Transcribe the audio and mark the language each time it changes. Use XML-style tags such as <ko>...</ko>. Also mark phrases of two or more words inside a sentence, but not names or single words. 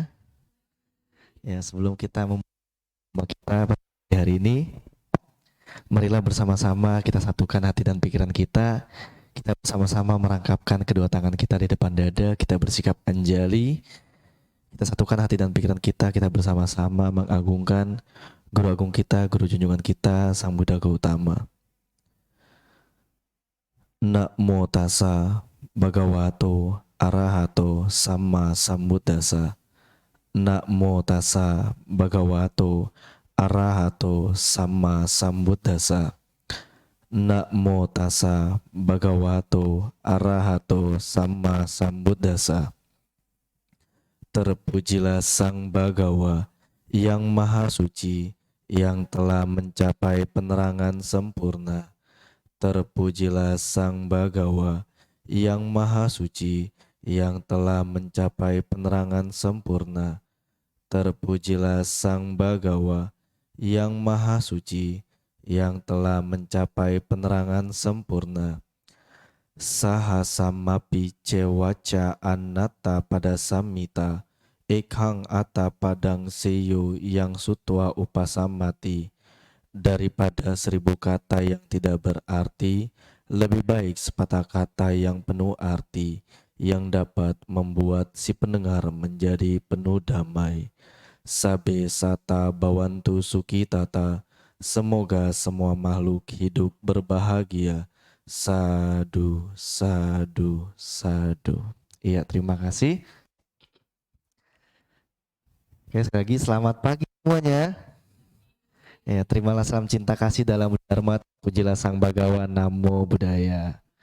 <id>Ya, sebelum kita kita hari ini, marilah bersama-sama kita satukan hati dan pikiran kita. Kita bersama-sama merangkapkan kedua tangan kita di depan dada, kita bersikap anjali. Kita satukan hati dan pikiran kita bersama-sama mengagungkan Guru Agung kita, Guru Junjungan kita, Sang Buddha Gautama.</id> <pi>Namo tassa bhagavato arahato sama sambuddhassa. Namo tassa bhagavato arahato sama sambuddhassa. Namo tassa bhagavato arahato sama sambuddhassa.</pi> <id>Terpujilah Sang Bhagawa yang Maha Suci, yang telah mencapai penerangan sempurna. Terpujilah Sang Bhagawa yang Maha Suci, yang telah mencapai penerangan sempurna. Terpujilah Sang Bhagawa yang Maha Suci, yang telah mencapai penerangan sempurna.</id> <pi>Sahasamapi cewaca anatta pada samita, ekhang atta padang seyo yang sutwa upasamati.</pi> <id>Daripada 1000 kata yang tidak berarti, lebih baik sepatah kata yang penuh arti, yang dapat membuat si pendengar menjadi penuh damai.</id> <pi>Sabe sata bawantu sukitata,</pi> <id>semoga semua makhluk hidup berbahagia.</id> <pi>Sadu, sadu, sadu.</pi> <id>Iya, terima kasih. Oke, sekali lagi selamat pagi semuanya. Ya, terimalah salam cinta kasih dalam Dharma, pujilah Sang Bhagawa,</id> <pi>Namo Buddhaya.</pi>